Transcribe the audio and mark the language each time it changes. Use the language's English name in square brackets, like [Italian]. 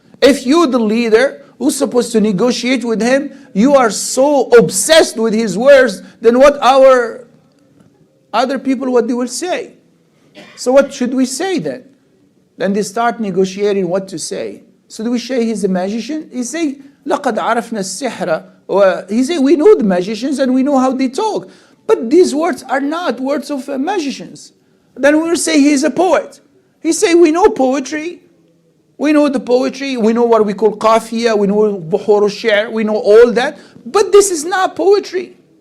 [English] If you, the leader, who's supposed to negotiate with him, you are so obsessed with his words, then what our other people, what they will say? So what should we say then? Then they start negotiating what to say. So do we say he's a magician? He say, [Arabic] لَقَدْ عَرَفْنَا السِّحْرَ. [English] He say, we know the magicians and we know how they talk. But these words are not words of magicians. Then we will say he's a poet. He say, we know poetry. We know the poetry, we know what we call qafiya, we know buhur al-shi'r, we know all that. But this is not poetry.